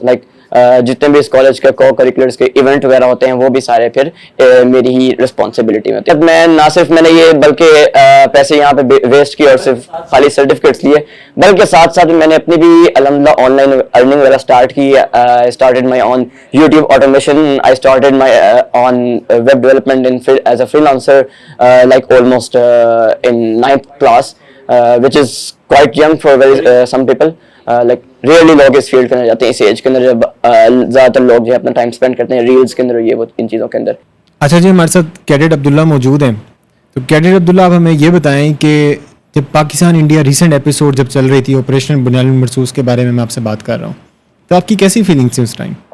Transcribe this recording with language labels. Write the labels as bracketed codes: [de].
[ur] Like جتنے بھی اس college کے کو کریکولرس کے ایونٹ وغیرہ ہوتے ہیں وہ بھی سارے پھر میری ہی رسپانسبلٹی میں ہوتے ہیں. میں نہ صرف میں نے یہ بلکہ پیسے یہاں پہ ویسٹ کیے اور صرف خالی سرٹیفکیٹس لیے, بلکہ ساتھ ساتھ میں نے اپنی بھی الحمدللہ آن لائن ارننگ وغیرہ اسٹارٹ کی. [en] I started my own YouTube automation. I started my on web development as a freelancer like almost in 9th class, which is quite young for some people. [ur] Like rarely لوگ اس field کے اندر جاتے ہیں اس age کے اندر, جب زیادہ تر لوگ جو ہے اپنا ٹائم اسپینڈ کرتے ہیں ریلز کے اندر, یہ وہ ان چیزوں کے اندر. اچھا جی, ہمارے ساتھ کیڈٹ عبداللہ موجود ہیں. تو کیڈٹ عبداللہ آپ ہمیں یہ بتائیں کہ جب پاکستان انڈیا ریسنٹ ایپیسوڈ جب چل رہی تھی آپریشن بنیاد مرصوص کے بارے میں آپ سے بات کر رہا ہوں, تو آپ کی کیسی فیلنگ تھی اس ٹائم؟